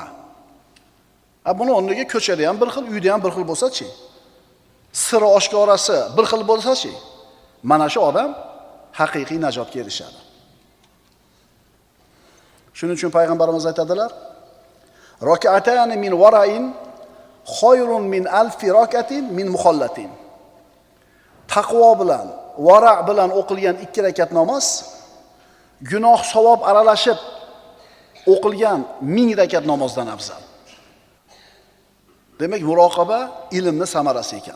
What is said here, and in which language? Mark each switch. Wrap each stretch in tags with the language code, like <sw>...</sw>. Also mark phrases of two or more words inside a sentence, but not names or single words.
<uz>Buni o'rniga ko'chada ham bir xil, uyda ham bir xil bo'lsa-chi? Siri oshkorasi bir xil bo'lsa-chi? Mana shu odam haqiqiy najotga erishadi. Shuning uchun payg'ambarimiz aytadilar:</uz> <ar>"ركعتان من ورع خير من ألف ركعة من مخلط."</ar> <uz>Taqvo bilan, vara bilan o'qilgan 2 rakat namoz gunoh savob aralashib o'qilgan 1000 rakat namozdan afzal. Demak, muroqaba ilmni samarasi ekan.</uz>